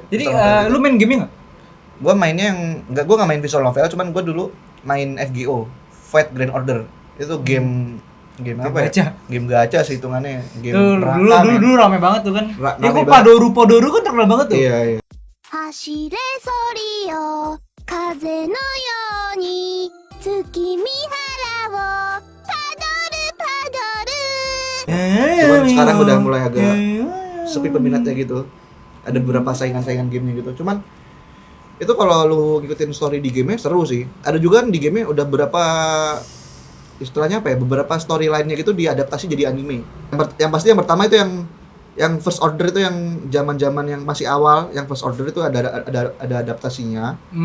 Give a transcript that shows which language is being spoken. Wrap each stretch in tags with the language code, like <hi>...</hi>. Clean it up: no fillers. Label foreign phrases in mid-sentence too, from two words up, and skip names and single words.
<id>Jadi lu main game nggak? Gua mainnya gua nggak main</id> <en>visual novel,</en> <id>cuman gua dulu main FGO, Fate Grand Order. Itu game apa gacha. Ya? Game gacha sih hitungannya. Game dulu rame banget tuh kan. Ya kok Padoru kan terkenal banget tuh. Iya.</id> <ja>走れソリよ風のように月見原をパドルパドル</ja> <id>Cuman sekarang udah mulai agak sepi peminatnya gitu. Ada beberapa saingan-saingan gamenya gitu. Cuman itu kalau lu ngikutin story di game-nya seru sih. Ada juga kan di game-nya udah berapa istilahnya beberapa storyline-nya gitu diadaptasi jadi anime. Yang pasti yang pertama itu yang First Order itu yang zaman-zaman yang masih awal, yang First Order itu ada adaptasinya.</id>